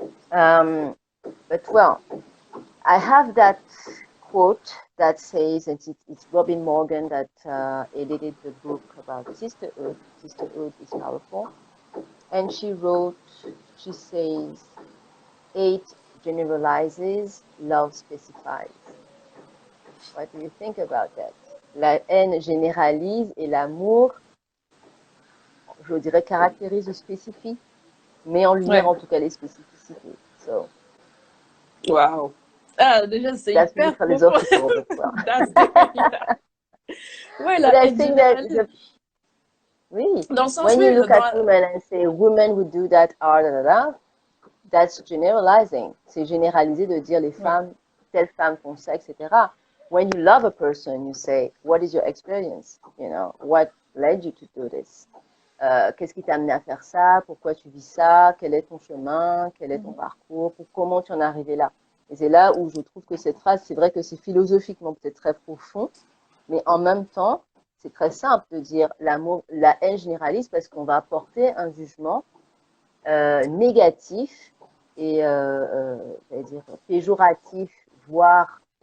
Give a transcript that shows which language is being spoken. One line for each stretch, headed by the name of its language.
English: But well, I have that quote that says, and it's Robin Morgan that edited the book about sisterhood. Sisterhood is powerful. And she says, hate generalizes, love specifies. What do you think about that?
French: La haine généralise et l'amour, je dirais, caractérise ou spécifie, met en lumière en tout cas les spécificités.
English: So, wow.
French: Ah, déjà, c'est hyper profond. That's ouais, la haine généralise. Oui. Dans le sens,
English: When you look at women and say, women who do that are da, da, da, that's generalizing.
French: C'est généraliser de dire les femmes, telles femmes font ça, etc.
English: When you love a person, you say, what is your experience? You know, what led you to do this?
French: Qu'est-ce qui t'a amené à faire ça? Pourquoi tu vis ça? Quel est ton chemin? Quel est ton parcours? Comment tu en es arrivé là? Et c'est là où je trouve que cette phrase, c'est vrai que c'est philosophiquement peut-être très profond, mais en même temps, c'est très simple de dire l'amour, la haine généralise parce qu'on va apporter un jugement négatif et dire péjoratif, voire